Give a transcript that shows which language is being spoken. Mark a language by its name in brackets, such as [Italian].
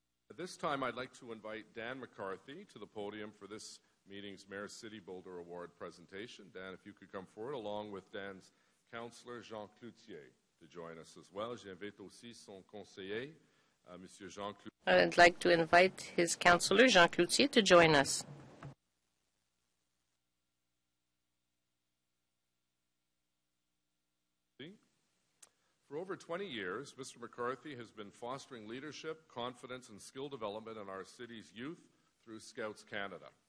[English] At this time, I'd like to invite Dan McCarthy to the podium for this meeting's Mayor's City Builder Award presentation. Dan, if you could come forward, along with Dan's councillor, Jean Cloutier, to join us as well. [French] J'invite aussi son conseiller, Monsieur Jean Cloutier. [English] I'd like to invite his councillor, Jean Cloutier, to join us. For over 20 years, Mr. McCarthy has been fostering leadership, confidence, and skill development in our city's youth through Scouts Canada.